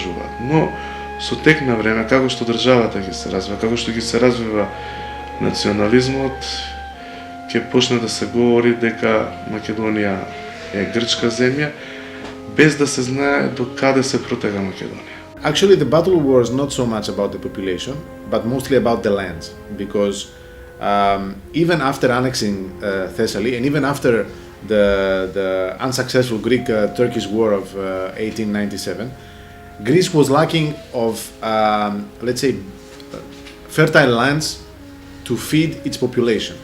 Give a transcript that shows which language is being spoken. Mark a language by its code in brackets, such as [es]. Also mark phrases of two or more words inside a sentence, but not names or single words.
[mk] Но со тек на време, како што државата ќе се развива, како што ги се развива национализмот, ќе почне да се говори дека Македонија е грчка земја, без да се знае до каде се протега Македонија. [en] Actually, the battle was not so much about the population, but mostly about the lands, because even after annexing Thessaly, and even after the unsuccessful Greek-Turkish War of 1897, Greece was lacking of, let's say, fertile lands to feed its population.